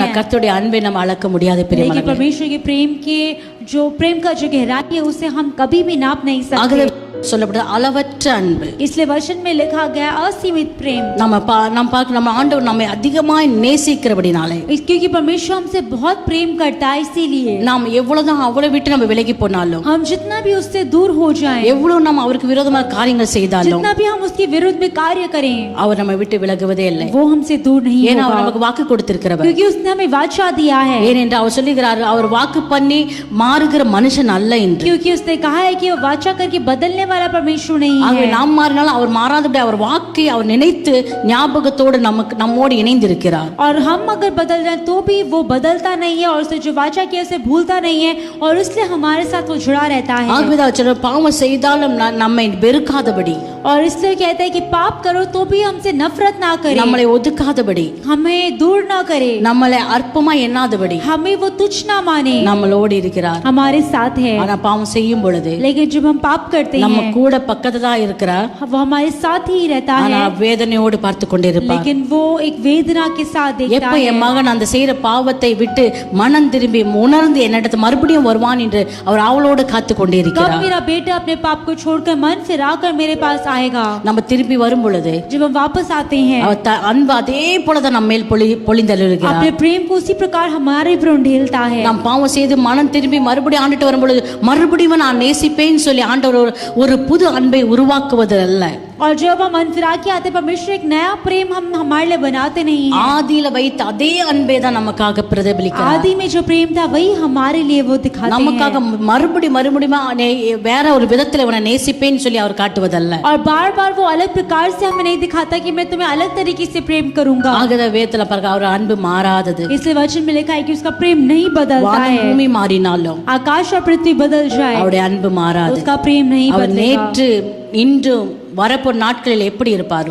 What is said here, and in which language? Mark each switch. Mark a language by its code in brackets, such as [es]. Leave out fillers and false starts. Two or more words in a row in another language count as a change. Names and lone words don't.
[hi] हैं. [ta] கர்த்தருடைய அன்பை நம்ம அளக்க முடியாது [hi] लेकिन [ta] பிரியமானவர்களே. [hi] परमेश्वर के प्रेम का जो गहराई है उसे हम कभी भी नाप नहीं सकते. [ta] ஆகவே சொல்லப்படுது அளவற்ற அன்பு. [hi] इसलिए वचन में लिखा गया असीमित प्रेम, [ta] நம்ம ஆண்டவர் நம்மை அதிகமாய் நேசிக்கிறபடினாலே, [hi] क्योंकि परमेश्वर हमसे बहुत प्रेम करता है, इसीलिए [ta] நாம் எவ்வளவுதான் அவரை விட்டு நம்ம விலகி போனாலும், [hi] हम जितना भी उससे दूर हो जाएं, [ta] எவ்வளவு நாம் அவருக்கு விரோதமான காரியங்கள் செய்தாலும், [hi] जितना भी हम उसके विरुद्ध में कार्य करें, [ta] அவர் நம்மை விட்டு விலகுவதே இல்லை. [hi] वो हमसे दूर नहीं [ta] ஏன்னா அவர் [hi] होगा, [ta] நமக்கு வாக்கு கொடுத்திருக்கிறவர். [hi] क्योंकि उसने हमें वाचा दिया है, [ta] ஏனென்றால் அவர் சொல்லுகிறார், அவர் வாக்கு பண்ணி மாறுகிற மனுஷன் அல்ல என்று. [hi] क्योंकि उसने कहा है कि वो वाचा करके बदलने वाला परमेश्वर नहीं [ta] ஆகவே [hi] है। [ta] நாம் மாறினாலும் அவர் மாறாதபடி அவர் வாக்கை அவர் நினைத்து ஞாபகத்தோடு நம்மோடு இணைந்திருக்கிறார். [hi] और हम अगर बदल जाए तो भी वो बदलता नहीं है, और उसने जो वाचा किया उसे भूलता नहीं है, और इसलिए हमारे साथ वो जुड़ा रहता है। [ta] ஆகவே தான் பாவம் செய்தாலும் நம்மை வெறுக்காதபடி, [hi] और इसलिए कहता है कि पाप करो तो भी हमसे नफरत ना करे, [ta] நம்மளை ஒதுக்காதபடி, [hi] हमें दूर ना करे, [ta] நம்மளை அற்பமா எண்ணாதபடி [hi] हमें वो तुच्छ ना माने, [ta] நம்மளோடு இருக்கிறார். [hi] हमारे साथ है। [ta] ஆனா பாவம் செய்யும் பொழுது [hi] लेकिन जब हम पाप करते [ta] நம்ம [hi] हैं [ta] கூட பக்கத்துல தான் இருக்கிறார். [hi] वो हमारे साथ ही रहता [ta] ஆனா [hi] है, [ta] வேதனையோடு பார்த்து கொண்டே இருப்பார். [hi] लेकिन वो एक वेदना के साथ देखता [ta] எப்ப [hi] है, [ta] என் மகன் அந்த செய்யற பாவத்தை விட்டு மனம் திரும்பி உணர்ந்து என்னிடத்து மறுபடியும் வருவான் என்று அவர் அவளோடு காத்து கொண்டே [hi] कब [ta] இருக்கிறார். [hi] मेरा बेटा अपने पाप को छोड़कर मन फिराकर मेरे पास आएगा। [ta] நம்ம திரும்பி வரும் பொழுது [hi] जब हम वापस आते हैं, [ta] அவர் அன்பு அதே போலதான் நம்ம மேல் பொழிந்தள்ளுகிறார். [hi] अपने प्रेम को उसी प्रकार हमारे पर ढेलता है। [ta] நாம் பாவம் செய்து மனம் திரும்பி மறுபடியும் ஆண்டுட்டு வரும் பொழுது மறுபடியும் நான் நேசிப்பேன்னு சொல்லி ஆண்டவர் ஒரு புது அன்பை உருவாக்குவது அல்ல. [hi] और जब हम मन फिरा के आते, परमेश्वर एक नया प्रेम हम हमारे लिए बनाते नहीं हैं। [ta] ஆதியில வைத்த அதே அன்பை தான் நமக்காக பிரதிபலிக்கிறார். [hi] आदि में जो प्रेम था वही हमारे लिए वो दिखाते [ta] நமக்காக [hi] हैं, [ta] மறுபடியும் வேற ஒரு விதத்துல உன்னை நேசிப்பேன்னு சொல்லி அவர் காட்டுவதல்ல. [hi] और बार बार वो अलग प्रकार से हमें नहीं दिखाता कि मैं तुम्हें अलग तरीके से प्रेम करूंगा। [ta] ஆகத வேதத்துல பாருங்க அவர் அன்பு மாறாதது. [hi] इसलिए वचन में लिखा है कि उसका प्रेम नहीं बदलता [ta] வானம் [hi] है, [ta] பூமி மாறினாலும் [hi] आकाश और पृथ्वी बदल जाए, [ta] அவருடைய அன்பு மாறாது. [hi] उसका प्रेम नहीं [ta] அவர் [hi] बदलेगा। [ta] நேற்று இன்றும் வரப்போற நாட்களில் எப்படி இருப்பாரோ